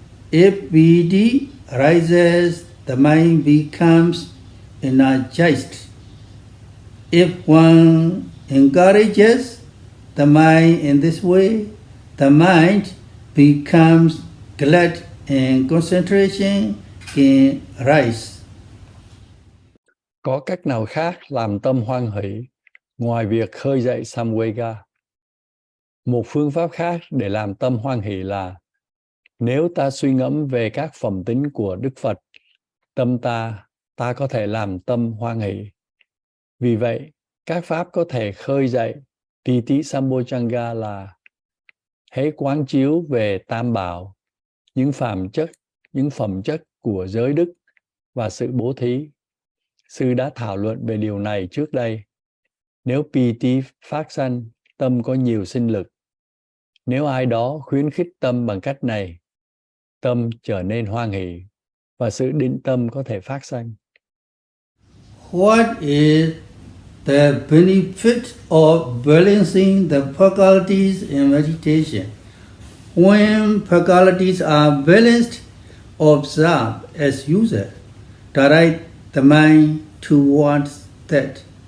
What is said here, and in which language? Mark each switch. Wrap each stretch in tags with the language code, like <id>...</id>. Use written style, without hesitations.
<en>If piti arises, the mind becomes energized. If one encourages the mind in this way, the mind becomes glad and concentration can rise.</en> <vi>Có cách nào khác làm tâm hoan hỷ ngoài việc khơi dậy samvega? Một phương pháp khác để làm tâm hoan hỷ là nếu ta suy ngẫm về các phẩm tính của Đức Phật, tâm ta có thể làm tâm hoan hỷ. Vì vậy, các pháp có thể khơi dậy Titi Sambojjhanga là hễ quán chiếu về tam bảo, những phẩm chất của giới đức và sự bố thí. Sư đã thảo luận về điều này trước đây. Nếu piti phát sanh, tâm có nhiều sinh lực. Nếu ai đó khuyến khích tâm bằng cách này, tâm trở nên hoan hỷ và sự định tâm có thể phát sanh.</vi> <en>What is the benefit of balancing the faculties in meditation? When faculties are balanced, observe as usual. Direct the mind towards that.</en>